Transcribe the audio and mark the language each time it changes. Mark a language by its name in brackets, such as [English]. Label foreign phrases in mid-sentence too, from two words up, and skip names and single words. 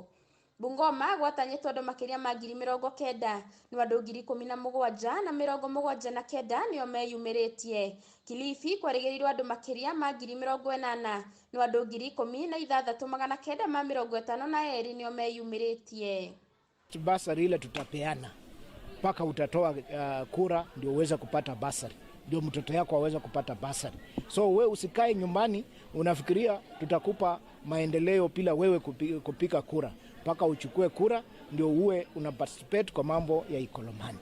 [Kikuyu] Bungoma gwatanyĩtwo andũ makĩria ma 90,000 no andũ 17,079 nĩo meyumĩrĩtie. Kilifi kwarĩgĩrĩirwo andũ makĩria ma 80,000 no andũ 16,952 nĩo meyumĩrĩtie. [Swahili] Basari ile tutapeana mpaka utatoa kura ndio uweze kupata basari, ndio mtoto yako aweze kupata basari. So we usikae nyumbani unafikiria tutakupa maendeleo bila wewe kupika kura, mpaka uchukue kura ndio uwe una participate kwa mambo ya ikolomani.